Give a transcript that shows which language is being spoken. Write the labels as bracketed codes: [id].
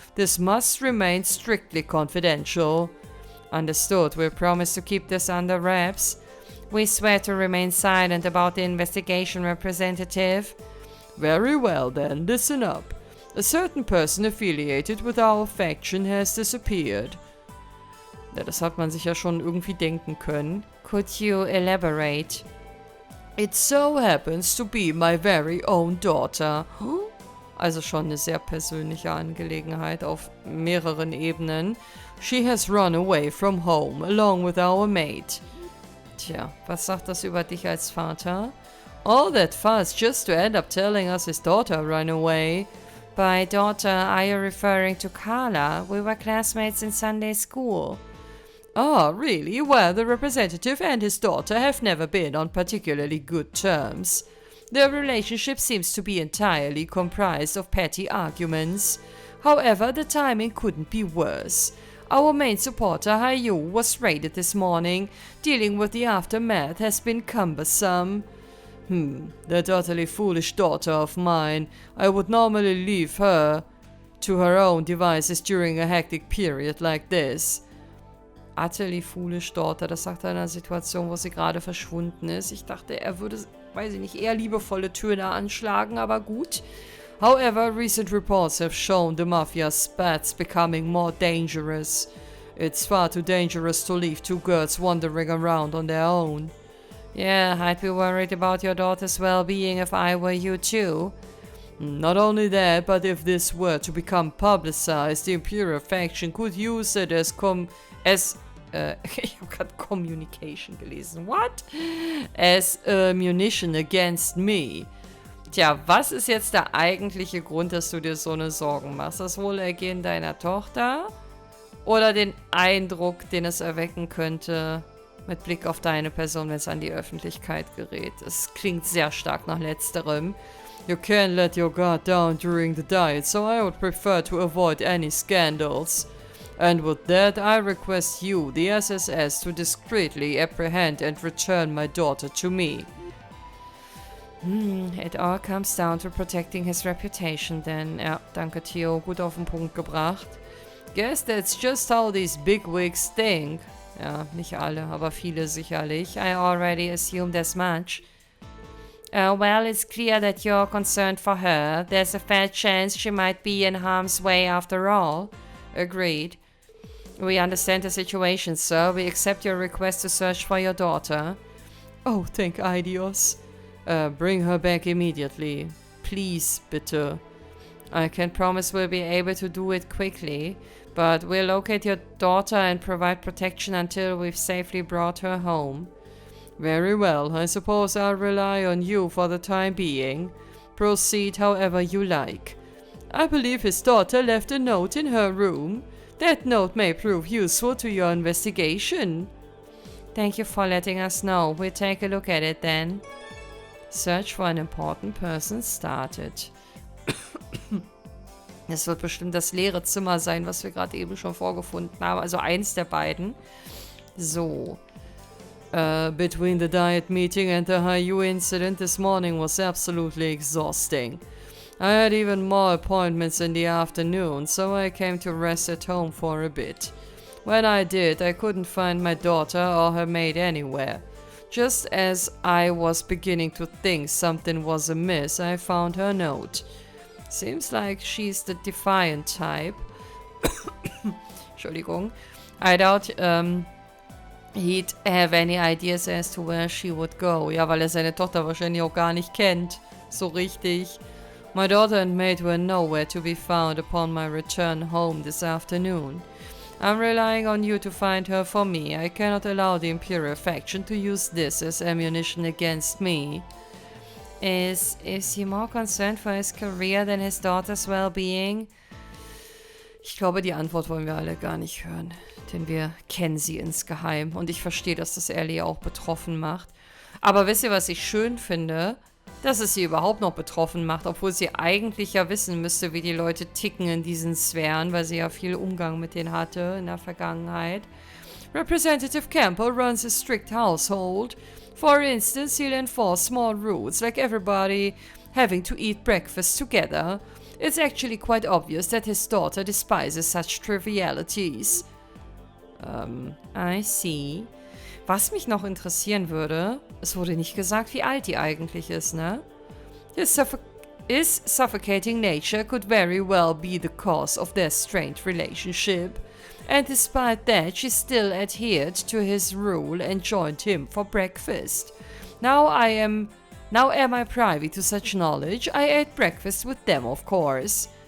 [en] This must remain strictly confidential. Understood. We'll promise to keep this under wraps. We swear to remain silent about the investigation, Representative. Very well then, listen up. A certain person affiliated with our faction has disappeared. [de] Ja, das hat man sich ja schon irgendwie denken können. [en] Could you elaborate? It so happens to be my very own daughter. [de] Also schon eine sehr persönliche Angelegenheit auf mehreren Ebenen. [en] She has run away from home, along with our maid. [de] Tja, was sagt das über dich als Vater? [en] All that fuss just to end up telling us his daughter ran away. By daughter, are you referring to Carla? We were classmates in Sunday school. Ah, really? Well, the representative and his daughter have never been on particularly good terms. Their relationship seems to be entirely comprised of petty arguments. However, the timing couldn't be worse. Our main supporter, HIER, was raided this morning. Dealing with the aftermath has been cumbersome. That utterly foolish daughter of mine. I would normally leave her to her own devices during a hectic period like this. Utterly foolish daughter, [de] das sagt er in einer Situation, wo sie gerade verschwunden ist. Ich dachte, er würde, weiß ich nicht, eher liebevolle Töne anschlagen, aber gut. [en] However, recent reports have shown the mafia's spats becoming more dangerous. It's far too dangerous to leave two girls wandering around on their own. Yeah, I'd be worried about your daughter's well-being if I were you too. Not only that, but if this were to become publicized, the Imperial faction could use it as [de] ich habe gerade Communication gelesen. [en] What? As munition against me. [de] Tja, was ist jetzt der eigentliche Grund, dass du dir so eine Sorgen machst? Das Wohlergehen deiner Tochter? Oder den Eindruck, den es erwecken könnte mit Blick auf deine Person, wenn es an die Öffentlichkeit gerät? Es klingt sehr stark nach Letzterem. [en] You can't let your guard down during the diet, so I would prefer to avoid any scandals. And with that, I request you, the SSS, to discreetly apprehend and return my daughter to me. It all comes down to protecting his reputation then. [de] Ja, danke Theo, gut auf den Punkt gebracht. [en] Guess that's just how these bigwigs think. [de] Ja, nicht alle, aber viele sicherlich. [en] I already assumed as much. Well, it's clear that you're concerned for her. There's a fair chance she might be in harm's way after all. Agreed. We understand the situation, sir. We accept your request to search for your daughter. Oh, thank Eidios. Bring her back immediately. Please, bitte. I can promise we'll be able to do it quickly, but we'll locate your daughter and provide protection until we've safely brought her home. Very well. I suppose I'll rely on you for the time being. Proceed however you like. I believe his daughter left a note in her room. That note may prove useful to your investigation. Thank you for letting us know. We'll take a look at it then. Search for an important person started. [de] Es wird bestimmt das leere Zimmer sein, was wir gerade eben schon vorgefunden haben. Also eins der beiden. So. [en] Between the diet meeting and the HIER incident this morning was absolutely exhausting. I had even more appointments in the afternoon, so I came to rest at home for a bit. When I did, I couldn't find my daughter or her maid anywhere. Just as I was beginning to think something was amiss, I found her note. Seems like she's the defiant type. [de] Entschuldigung. [en] I doubt he'd have any ideas as to where she would go. [de] Ja, weil seine Tochter wahrscheinlich auch gar nicht kennt. So richtig. [en] My daughter and maid were nowhere to be found upon my return home this afternoon. I'm relying on you to find her for me. I cannot allow the Imperial faction to use this as ammunition against me. Is he more concerned for his career than his daughter's well-being? [de] Ich glaube, die Antwort wollen wir alle gar nicht hören. Denn wir kennen sie insgeheim. Und ich verstehe, dass das Ellie auch betroffen macht. Aber wisst ihr, was ich schön finde? Dass es sie überhaupt noch betroffen macht, obwohl sie eigentlich ja wissen müsste, wie die Leute ticken in diesen Sphären, weil sie ja viel Umgang mit denen hatte in der Vergangenheit. [en] Representative Campbell runs a strict household. For instance, he'll enforce small rules, like everybody having to eat breakfast together. It's actually quite obvious that his daughter despises such trivialities. I see. [de] Was mich noch interessieren würde, es wurde nicht gesagt, wie alt die eigentlich ist, ne? [en] His suffocating nature could very well be the cause of their strained relationship. And despite that, she still adhered to his rule and joined him for breakfast. Now I am Now am I privy to such knowledge? I ate breakfast with them, of course.